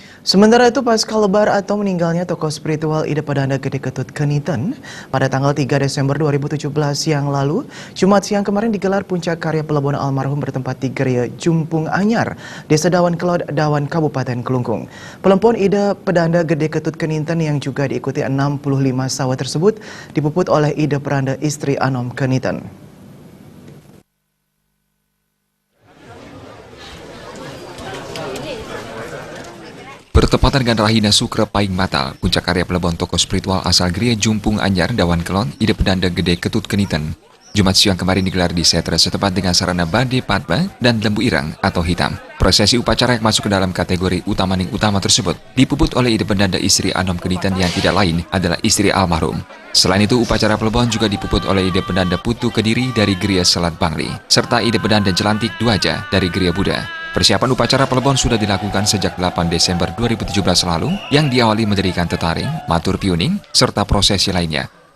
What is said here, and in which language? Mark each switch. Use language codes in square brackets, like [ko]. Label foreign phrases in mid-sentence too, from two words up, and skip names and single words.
[id] Sementara itu, pasca lebar atau meninggalnya tokoh spiritual Ida Pedanda Gede Ketut Keniten pada tanggal 3 Desember 2017 yang lalu, Jumat siang kemarin digelar puncak karya Plebon almarhum bertempat di Gereja Jumpung Anyar, Desa Dawan Kelod, Dawan Kabupaten Kelungkung. Pelempon Ida Pedanda Gede Ketut Keniten yang juga diikuti 65 sawa tersebut dipuput oleh Ida Pedanda istri Anom Keniten. Bertepatan dengan Rahina Sukra Paing Matal, puncak karya Plebon tokoh spiritual asal Gereja Jumpung Anyar, Dawan Kelon, Ida Pedanda Gede Ketut Keniten. Jumat siang kemarin digelar di Setra setempat dengan sarana bade patba dan lembu irang atau hitam. Prosesi upacara yang masuk ke dalam kategori utamaning utama tersebut dipuput oleh Ida Pedanda istri Anom Keniten yang tidak lain adalah istri almarhum. Selain itu, upacara Plebon juga dipuput oleh Ida Pedanda Putu Kediri dari Gereja Selat Bangli, serta Ida Pedanda Jelantik Duaja dari Gereja Buddha. Persiapan upacara Plebon sudah dilakukan sejak 8 Desember 2017 lalu yang diawali mendirikan tetaring, matur piuning, serta prosesi lainnya.